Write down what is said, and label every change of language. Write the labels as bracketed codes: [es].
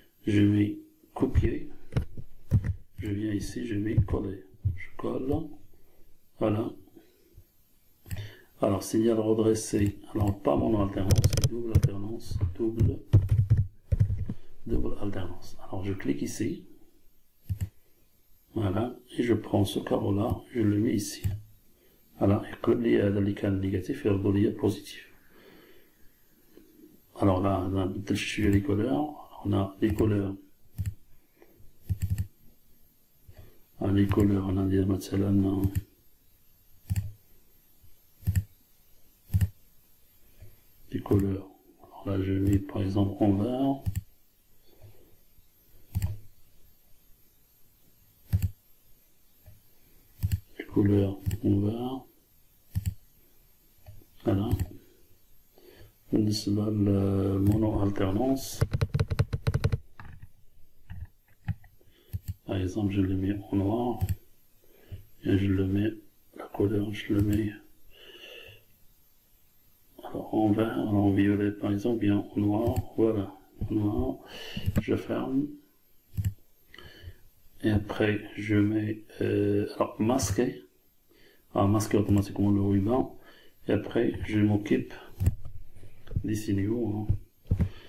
[fr] Je mets copier, je viens ici, je mets coller, je colle, voilà. Alors signal redressé, alors pas mono alternance, c'est double alternance, double alternance. Alors je clique ici, voilà, et je prends ce carreau là, je le mets ici. [ar] Voilà, يقلب لي هذا اللي كان négatif يرد لي positif. [fr] Alors là, on a les couleurs, on a les couleurs. Les couleurs, on a dit مثلا les couleurs. Alors là, je mets par exemple en vert. Les couleurs en vert. Voilà. [ar] بالنسبة للمونو alternance. [fr] Par exemple, je le mets en noir et je le mets, la couleur, je le mets alors en vert, alors en violet par exemple, bien en noir, voilà, en noir, je ferme et après je mets, alors masquer, masquer automatiquement le ruban et après je m'occupe des signaux. Hein.